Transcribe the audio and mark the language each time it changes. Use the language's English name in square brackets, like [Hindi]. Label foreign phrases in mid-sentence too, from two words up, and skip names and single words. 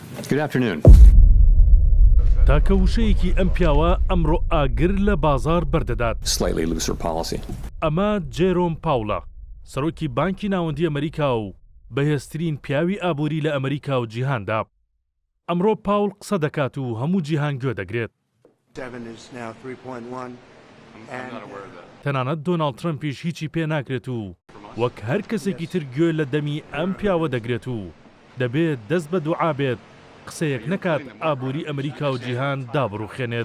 [English] Good afternoon. [Central Kurdish] تاکە وشەیەکی ئەم پیاوە ئەمڕۆ ئاگر لە بازار بەردەدات. [English] Slightly looser policy. [Central Kurdish] ئەمە جێرۆم پاوڵە، سەرۆکی بانکی ناوەندی ئەمریکا و بەهێزترین پیاوی ئابووری لە ئەمریکا و جیهاندا. ئەمڕۆ پاوڵ قسە دەکات و هەموو جیهان گوێ دەگرێت. تەنانەت دۆناڵد ترەمپیش هیچی پێ ناکرێت و وەک هەر کەسێکی تر گوێ لە دەمی ئەم پیاوە دەگرێت و دەبێت دەست بە دوعا بێت قسەیەک نەکات ئابووری ئەمریکا و جیهان دابڕوخێنێت.